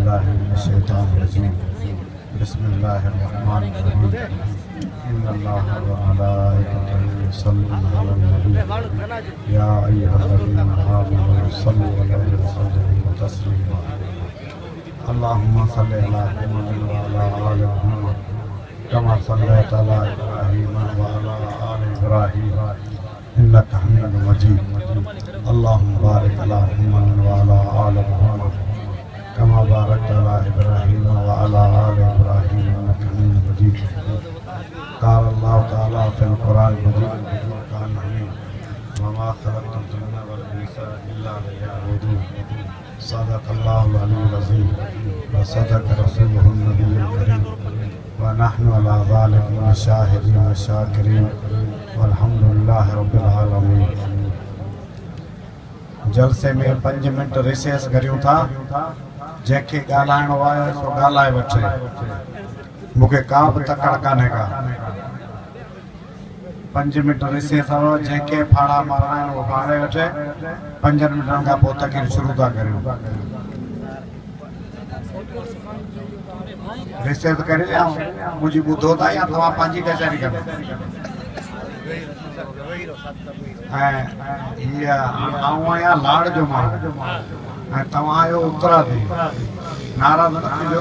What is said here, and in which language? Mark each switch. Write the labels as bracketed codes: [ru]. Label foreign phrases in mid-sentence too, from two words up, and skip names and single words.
[ar] بالله من الشيطان الرجيم بسم الله الرحمن الرحيم إن الله وملائكته يصلون على النبي يا أيها الذين آمنوا صلوا عليه وسلموا تسليما اللهم صل على محمد وعلى آل محمد كما صليت على إبراهيم وعلى آل إبراهيم إنك حميد مجيد اللهم بارك على محمد وعلى آل محمد كما باركت على إبراهيم وعلى آل إبراهيم إنك حميد مجيد قال الله تعالى في القرآن المجيد فرقان حميد وما خلقت الجن والإنس إلا ليعبدون صدق الله العلي العظيم وصدق رسوله النبي الكريم ونحن على ذلك من الشاهدين والشاكرين والحمد لله رب العالمين. [sd] जलसे में 5 [en] minute recess [sd] करियूं था। जंहिंखे ॻाल्हाइणो आहे सो ॻाल्हाए वठे, मूंखे का बि तकड़ कान्हे का। 5 [en] minute recess [sd] हो, जंहिंखे फाड़ा मारणा आहिनि उहो फाड़े वठे। 5 मिनटनि खां पोइ तकरीर शुरू था करियूं। रिसेस करे ॾियां, मुंहिंजी ॿुधो था या तव्हां पंहिंजी कचहरी कंदा? ऐं हीअ आऊं आहियां लाड़ जो माण्हू ऐं तव्हां आहियो उत्तराधी, नाराज़ न थींदो।